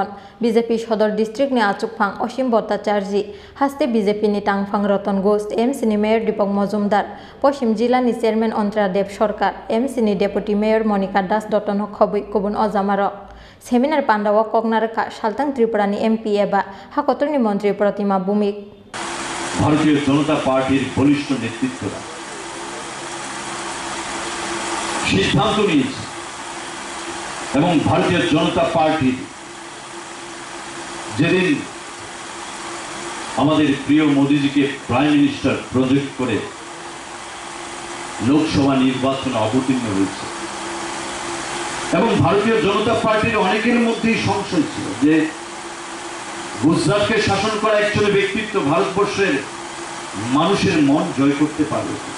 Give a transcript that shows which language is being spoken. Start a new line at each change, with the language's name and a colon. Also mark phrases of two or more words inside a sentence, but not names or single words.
Kok Borok: बीजेपी सदर डिस्ट्रिक्ट नि आचुकफां असीम भट्टाचार्य हास्ते बीजेपी नि टांगफां रतन घोष एमसी नि मेयर दीपक मजुमदार पश्चिम जिला नि चेयरमैन अंतरा देव सरकार एमसी नि
English: deputy mayor
Kok Borok: मनिका दास दत्तन खबै गुबुन अजामार सेमिनार पांडाव कगनारखा सालतां त्रिपुरा नि एमपी एबा हाकतरनी मंत्री प्रतिमा भूमिक
Bangla: ভারতীয় জনতা পার্টির বলিষ্ঠ নেতৃত্বরা সিদ্ধান্ত নিয়েছে এবং ভারতীয় জনতা পার্টি যেদিন আমাদের প্রিয় মোদিজিকে
English: prime minister
Bangla: প্রজেক্ট করে লোকসভা নির্বাচনে অবতীর্ণ হয়েছে এবং ভারতীয় জনতা পার্টির অনেকের মধ্যেই সংশয় ছিল যে গুজরাটকে শাসন করা একজন ব্যক্তিত্ব ভারতবর্ষের মানুষের মন জয় করতে পারবে